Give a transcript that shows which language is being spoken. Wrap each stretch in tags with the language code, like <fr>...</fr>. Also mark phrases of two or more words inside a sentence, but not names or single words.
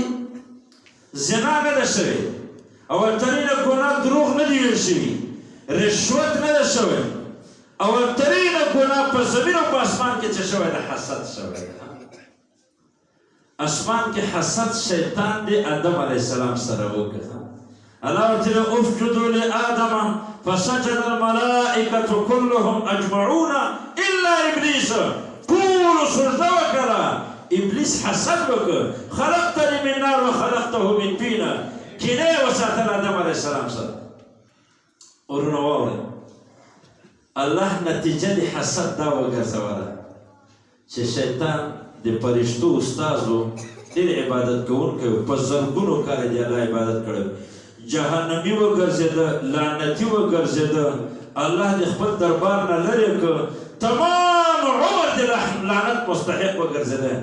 <ps>زنا نه ده شوې اولترینه ګناه دروغ نه دي ویل شوي رشوت نه ده شوی اولترینه ګناه په زمین او په اسمان کې څه شوی ده حسد شوی ده اسمان کې حسد شیطان دی آدم</ps> <ar>علیه السلام</ar> <ps>سره وکړه الله ورته</ps> <ar>اسجدوا لآدم فسجد الملائكة كلهم أجمعون إلا إبليس</ar> <ps>ټول سجده وکړه. ابلیس حسد وکړ،</ps> <ar>خلقتني من نار وخلقته من طين،</ar> <ps>کینه یې وساتله آدم</ps> <ar>علیه السلام</ar> <ps>سره. ورونه واورئ، الله نتیجه د حسد دا وګرځوله چې شیطان د فرشتو استازو ډېر عبادت کوونکی و، په زرګونو کاله د الله عبادت کړی، جهنمي وګرځېده، لعنتي وګرځېده، الله د خپل دربار نه لرې کړ، تمام عمر د لعنت مستحق وګرځېده.</ps>